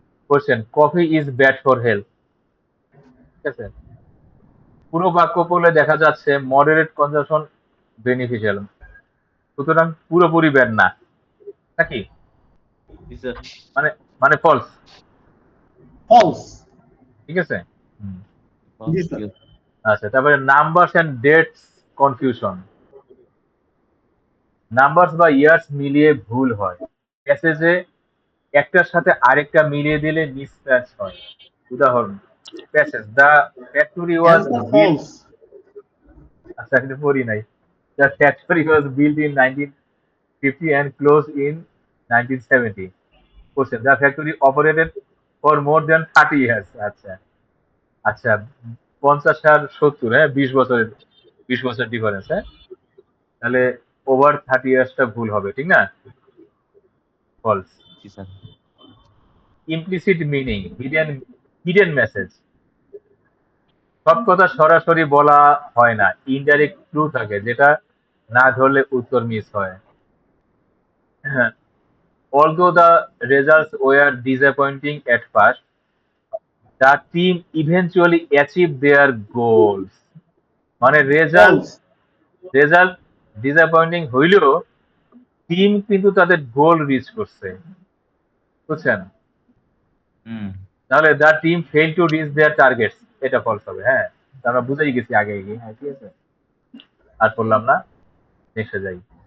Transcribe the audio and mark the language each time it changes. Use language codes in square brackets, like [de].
[en] Question: coffee is bad for health. [bn] ঠিক আছে, পুরো বাক্য পড়লে দেখা যাচ্ছে মডারেট কনজাম্পশন বেনিফিশিয়াল, সুতরাং পুরোপুরি ব্যাড না, নাকি? জি স্যার। মানে মানে ফলস। ফলস। ঠিক আছে। হুম। জি ঠিক স্যার। আছে। আচ্ছা, তারপরে numbers and dates confusion. Numbers বা ইয়ার্স মিলিয়ে ভুল হয়, প্যাসেজে একটার সাথে আরেকটা মিলিয়ে দিলে মিসম্যাচ হয়। [en] উদাহরণ: passage: the factory was answer built. False. [bn] আচ্ছা, কিন্তু পড়ি নাই। [en] The factory was built in 1950 and closed in 1970. Question: the factory operated for more than 30 years. [bn] আচ্ছা আচ্ছা, 50 আর 70, হ্যাঁ 20 বছরের, 20 বছর ডিফারেন্স। হ্যাঁ, তাহলে ওভার 30 ইয়ার্সটা ভুল হবে, ঠিক না? ফলস। জি sir. Implicit meaning, hidden message. সব কথা সরাসরি বলা হয় না, ইনডাইরেক্ট ক্লু থাকে যেটা না ধরলে উত্তর মিস হয়। [en] হ্যাঁ, although the results were disappointing at first, the team eventually achieved their goals. [bn] মানে রেজাল্ট ফলস। রেজাল্ট ডিসঅ্যাপয়েন্টিং হইলেও টিম কিন্তু তাদের গোল রিচ করছে, বুঝছেন? হুম। তাহলে [en] the team fail to reach their targets, [bn] এটা ফলস হবে। হ্যাঁ, তা আমরা বুঝেই গেছি আগে গিয়ে। হ্যাঁ ঠিক আছে, আর বললাম না, নেক্সটে যাই।